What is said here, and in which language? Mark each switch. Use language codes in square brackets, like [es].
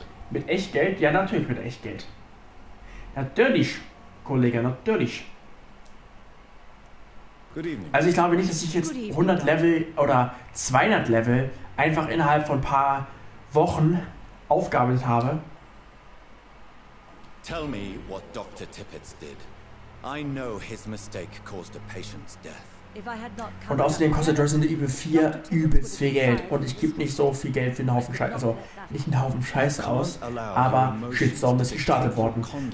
[de] Mit Echtgeld? Ja, natürlich mit Echtgeld. Natürlich, Kollege, natürlich. Also ich glaube nicht, dass ich jetzt 100 Level oder 200 Level einfach innerhalb von ein paar Wochen aufgearbeitet habe. [en] Tell me what Dr. Tippett did. I know his mistake caused a patient's death. [de] Und außerdem kostet Resident Evil 4 übelst viel Geld. Und ich gebe nicht so viel Geld für einen Haufen Scheiße. Also nicht einen Haufen Scheiße aus, aber Shitstorm ist gestartet worden.